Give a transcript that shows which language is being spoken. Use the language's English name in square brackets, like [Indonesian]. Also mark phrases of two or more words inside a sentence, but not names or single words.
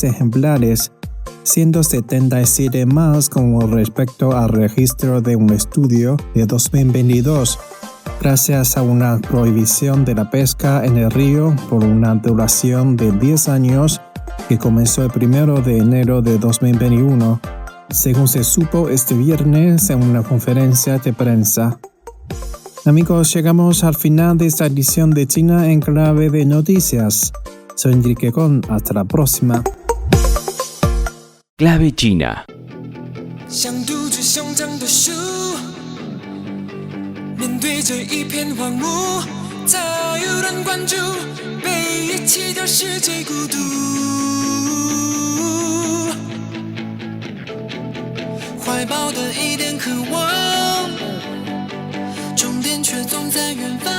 [Spanish] ejemplares, 177 más con respecto al registro de un estudio de 2022, gracias a una prohibición de la pesca en el río por una duración de 10 años que comenzó el 1 de enero de 2021, según se supo este viernes en una conferencia de prensa. Amigos, llegamos al final de esta edición de China en clave de noticias. Soy Enrique Con, hasta la próxima. Clave China. [Chinese] 面对着一片荒芜，早有人关注，被遗弃的是最孤独。怀抱的一点渴望，终点却总在远方。